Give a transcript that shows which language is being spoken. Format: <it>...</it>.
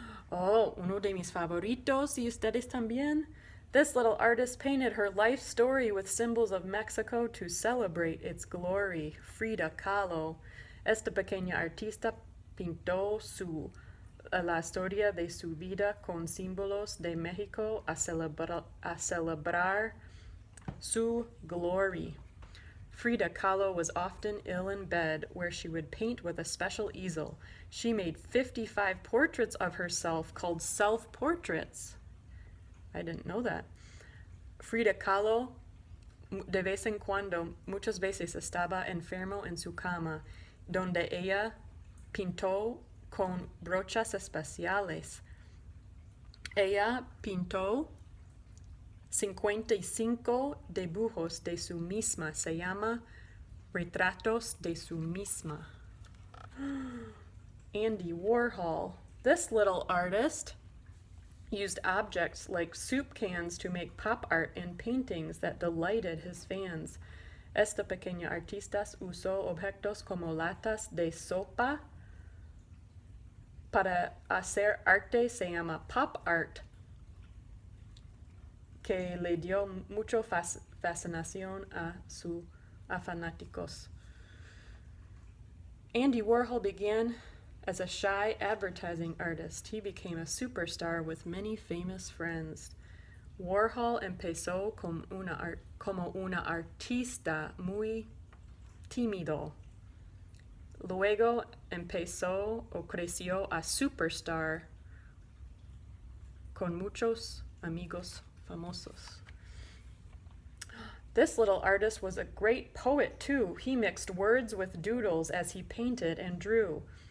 <es>Oh, uno de mis favoritos, y ustedes también.</es> <en>This little artist painted her life story with symbols of Mexico to celebrate its glory. Frida Kahlo.</en> <es>Esta pequeña artista pintó la historia de su vida con símbolos de México a celebrar su</es> <en>glory. Frida Kahlo was often ill in bed, where she would paint with a special easel. She made 55 portraits of herself called self-portraits. I didn't know that.</en> <es>Frida Kahlo de vez en cuando, muchas veces estaba enfermo en su cama, donde ella pintó con brochas especiales. Ella pintó 55 dibujos de su misma. Se llama Retratos de su misma. Andy Warhol.</es> <en>This little artist used objects like soup cans to make pop art and paintings that delighted his fans.</en> <es>Esta pequeña artista usó objetos como latas de sopa para hacer arte. Se llama pop art, que le dio mucho fascinación a fanáticos.</es> <en>Andy Warhol began as a shy advertising artist. He became a superstar with many famous friends.</en> <es>Warhol empezó como una artista muy tímido. Luego empezó o creció a superstar con muchos amigos famosos.</es> <en>This little artist was a great poet too. He mixed words with doodles as he painted and drew.</en>